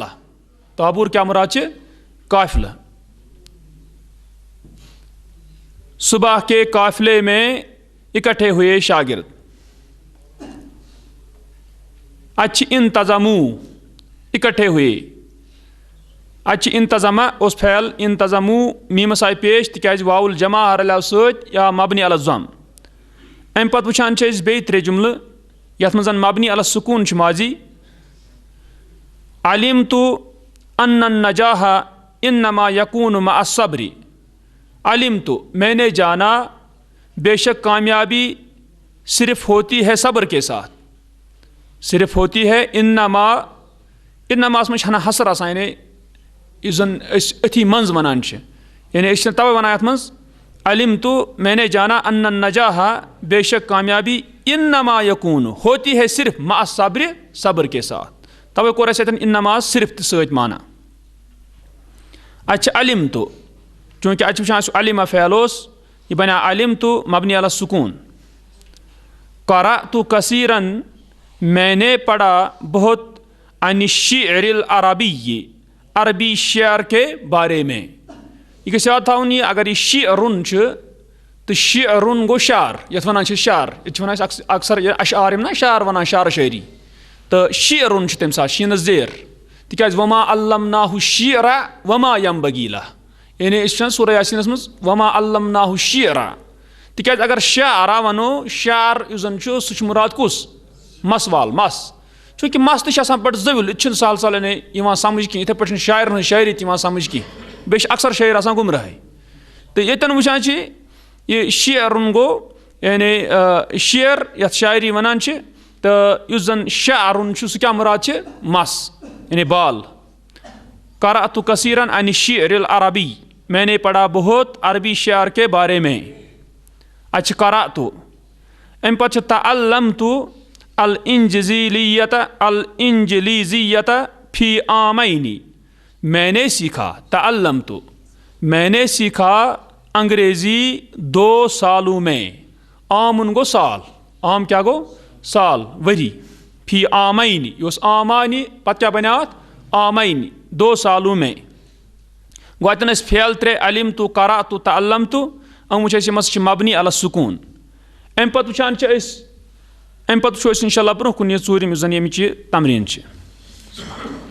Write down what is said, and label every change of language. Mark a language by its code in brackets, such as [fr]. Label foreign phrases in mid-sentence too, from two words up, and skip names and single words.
[ur] طابور کیا مراد ہے؟ قافلہ. صبح کے قافلے میں اکٹھے ہوئے شاگرد. اچھ انتظموا اکٹھے ہوئے. [ks] اچھ انتظمہ اس فعل انتظموا میمس آئی پیش تکیاز [ar] واو الجمع [ks] رلیو سۭتۍ یا [ar] مبنی علی الضم. [ks] امہِ پتہٕ وٕچھان چھِ أسۍ بیٚیہِ ترٛےٚ جملہٕ یَتھ منٛز [ar] مبنی علی السکوٗن [ks] چھُ ماضی. [ar] علمت ان النجاح انما یکون مع الصبر. [ur] علمت میں نے جانا بے شک کامیابی صرف ہوتی ہے صبر کے ساتھ. صرف ہوتی ہے [ks] انماس منٛز چھِ ہنا حسر آسان یعنی یُس زن أسۍ أتھی منٛز وَنان چھِ یعنی أسۍ چھِ تَوَے وَنان یَتھ منٛز علمت [ur] میں نے جانا [ar] ان النجاح [ur] بے شک کامیابی [ar] انما یکون [ur] ہوتی ہے صرف [ar] مع الصبر [ur] صبر کے ساتھ. [ks] تَوَے کوٚر اَسہِ اَتٮ۪ن انما صرف تہِ سۭتۍ مانا. اَتہِ چھِ علمت چوٗنٛکہِ اَتہِ چھِ وٕچھان سُہ علمہ فعل اوس یہِ بنیٛو علمت [ar] مبنی علی السکون. قرأت کثیرا [ur] میں نے پڑھا بہت [ar] عن الشعر العربی [ur] عربی شعر کے بارے میں. [ks] یہ گژھِ یاد تھاوُن یہِ اگر یہِ شعرُن چھُ تہٕ شعرُن گوٚو شعر یَتھ وَنان چھِ شعر. ییٚتہِ چھِ وَنان أسۍ اکثر یہِ اشعار یِم نا شعر وَنان شعر شٲعری تہٕ شعرُن چھُ تَمہِ ساتہٕ شیٖنَس زیر تِکیٛازِ [ar] وما علمناه الشعر وما ينبغي له [ks] یعنی أسۍ وٕچھان سورہ یاسیٖنَس منٛز [ar] وما علمناه الشعر [ks] تِکیٛازِ اگر شعرا وَنو شعر یُس زن چھُ سُہ چھُ مُراد کُس؟ مس وال مس. چوٗنٛکہِ مس تہِ چھِ آسان بَڑٕ زٔوِل یہِ تہِ چھُنہٕ سہل سہل یعنی یِوان سمجھ کینٛہہ یِتھَے پٲٹھۍ چھِنہٕ شاعرَن ہٕنٛز شاعری تہِ یِوان سمجھ کینٛہہ. بیٚیہِ چھِ اکثر شٲعر آسان گُمراہٕے تہٕ ییٚتٮ۪ن وٕچھان چھِ یہِ شعرُن گوٚو یعنی شعر یَتھ شاعری وَنان چھِ تہٕ یُس زن شعرُن چھُ سُہ کیٛاہ مُراد چھِ؟ مس یعنی بال. [ar] قرأت کثیرا عن الشعر العربی [ur] میں نے پڑھا بہت عربی شعر کے بارے میں. [ks] اَتہِ چھِ قرأت. امہِ پتہٕ چھِ [ar] تعلمت الانجلیزیت فی عامین. [ur] میں نے سیکھا تعلمت میں نے سیکھا انگریزی 2 سالوں میں. [ks] عامن گوٚو سال. عام کیٛاہ گوٚو؟ سال ؤری. [ar] فی عامین [ks] یہِ اوس عامانہِ پتہٕ کیٛاہ بنیٛو اَتھ؟ [ur] عامین 2 سالوں میں. [ks] گوٚو اَتٮ۪ن ٲسۍ فعل 3 [ar] علمت قرأت تعلمت. [ks] یِم وٕچھ اَسہِ یِم ہسا چھِ [ar] مبنی علی السکوٗن. [ks] امہِ پتہٕ وٕچھان چھِ أسۍ امہِ پتہٕ وٕچھو أسۍ انشاء اللہ برونٛہہ کُن یہِ ژوٗرِم یُس زن ییٚمِچ یہِ تمریٖن چھِ.